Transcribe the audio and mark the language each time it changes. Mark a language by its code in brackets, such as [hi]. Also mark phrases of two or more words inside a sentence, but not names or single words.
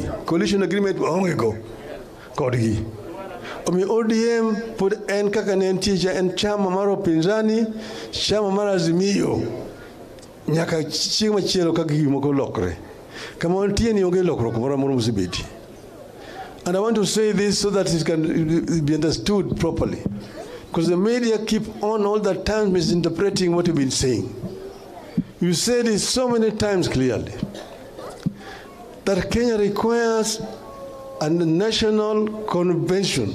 [en] Coalition agreement [luo] onge go kodgi. Omi ODM pod en kaka ne entie en chama mar upinzani, chama mar Azimio. Nyaka chieng' machielo kaka gik moko lokre. Kama entie ni onge lokruok moro amora mosebeti. [en] And I want to say this so that it can be understood properly. Because the media keep on all the time misinterpreting what you've been saying. You said it so many times clearly that Kenya requires a national convention.